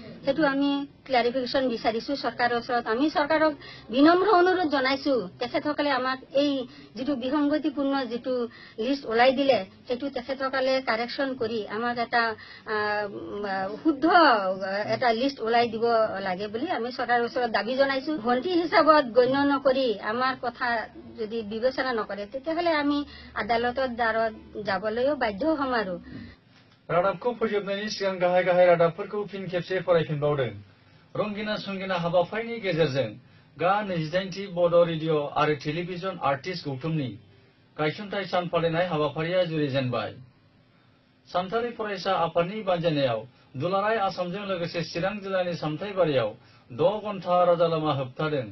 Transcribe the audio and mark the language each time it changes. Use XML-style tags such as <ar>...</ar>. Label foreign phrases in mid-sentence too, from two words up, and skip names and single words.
<as>সেইটো আমি ক্লাৰিফিকেশ্যন বিচাৰিছো চৰকাৰৰ ওচৰত। আমি চৰকাৰক বিনম্ৰ অনুৰোধ জনাইছো, তেখেতসকলে আমাক এই যিটো বিসংগতিপূৰ্ণ যিটো লিষ্ট ওলাই দিলে সেইটো তেখেতসকলে কাৰেকশ্যন কৰি আমাক এটা শুদ্ধ এটা লিষ্ট ওলাই দিব লাগে বুলি আমি চৰকাৰৰ ওচৰত দাবী জনাইছো। ভণ্টি হিচাপত গণ্য নকৰি আমাৰ কথা যদি বিবেচনা নকৰে তেতিয়াহ'লে আমি আদালতৰ দ্বাৰত যাবলৈও বাধ্য হ'ম। আৰু</as> <brx>रादाबखौ फोजोबनायनि सिगां गाहाय गाहाय रादाबफोरखौ फिन खेबसे फरायफिनबावदों। रंगिना संगिना हाबाफारिनि गेजेरजों गा 28थि बड' रेडिअ आरो</brx> <en>television artist</en> <brx>गौथुमनि गायसनथाय सान फालिनाय हाबाफारिया जुरिजेनबाय। सानथालि फरायसा आफादनि बानजायनायाव दुलाराय आसामजों लोगोसे चिरां जिल्लानि सामथाइबारियाव 6 घन्टा राजालामा होबथादों।</brx>